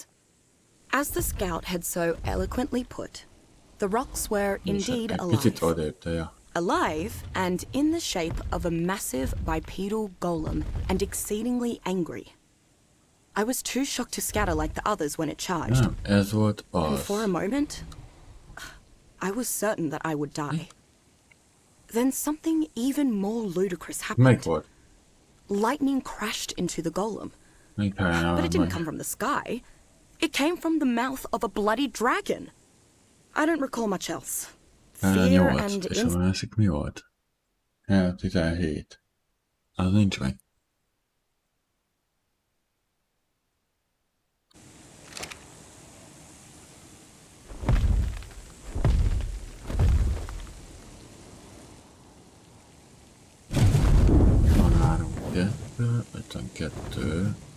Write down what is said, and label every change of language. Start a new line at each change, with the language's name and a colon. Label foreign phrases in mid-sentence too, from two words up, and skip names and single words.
English: As the scout had so eloquently put, the rocks were indeed alive. Alive and in the shape of a massive bipedal golem and exceedingly angry. I was too shocked to scatter like the others when it charged.
Hungarian: Nem, ez volt az.
English: And for a moment, I was certain that I would die. Then something even more ludicrous happened.
Hungarian: Melyik volt?
English: Lightning crashed into the golem. But it didn't come from the sky. It came from the mouth of a bloody dragon. I don't recall much else. Fear and
Hungarian: és a másik mi volt? 17. Az nincs meg. Van 3, 2, 52.